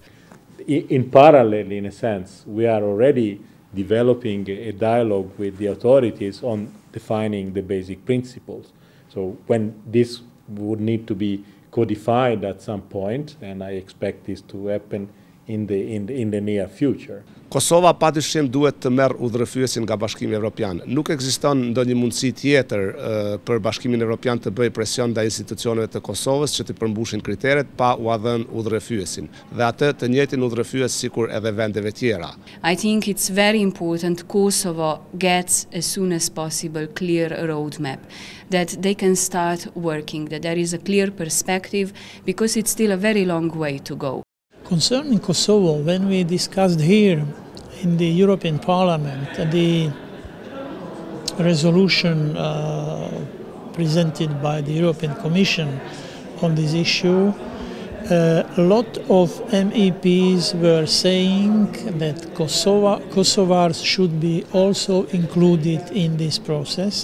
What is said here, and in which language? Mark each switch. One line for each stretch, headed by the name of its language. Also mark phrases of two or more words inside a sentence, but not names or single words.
English: In parallel, in a sense, we are already developing a dialogue with the authorities on defining the basic principles. So when this would need to be codified at some point, and I expect this to happen in the near future.
Albanian: Kosova padyshim duhet të merr udhërrëfyesin nga Bashkimi Evropian. Nuk ekziston ndonjë mundësi tjetër për Bashkimin Evropian të bëjë presion ndaj institucioneve të Kosovës që të përmbushin kriteret pa u dhënë udhërrëfyesin dhe atë të njëjtin udhërrëfyes sikur edhe vendeve tjera.
English: I think it's very important Kosovo gets as soon as possible clear roadmap, that they can start working, that there is a clear perspective, because it's still a very long way to go. Concerning Kosovo, when we discussed here in the European Parliament the resolution presented by the European Commission on this issue, a lot of MEPs were saying that Kosovars should be also included in this process.